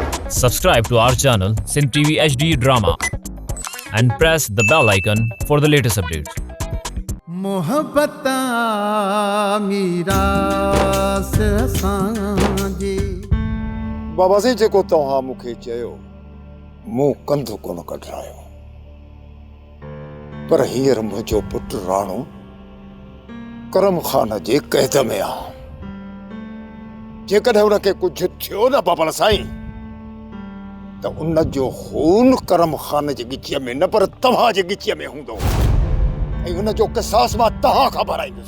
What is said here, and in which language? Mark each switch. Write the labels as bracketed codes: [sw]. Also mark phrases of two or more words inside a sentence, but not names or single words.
[en] Subscribe to our channel Sin TV HD Drama and press the bell icon for the latest updates. [sd] मोहब्बता मीरा से सांजी बाबा से जेको तव्हां मूंखे चयो मूं कंधु कोन कढायो पर हींअर मुंहिंजो पुटु राणो करम खान जे क़ैद में आहे। जेकॾहिं हुनखे कुझु थियो न बाबा साईं त उन जो खून करम खान जे गिचीअ में न पर तव्हां जे गिचीअ में हूंदो ऐं हुन जो क़िसास मां तव्हां खां भराईंदुसि।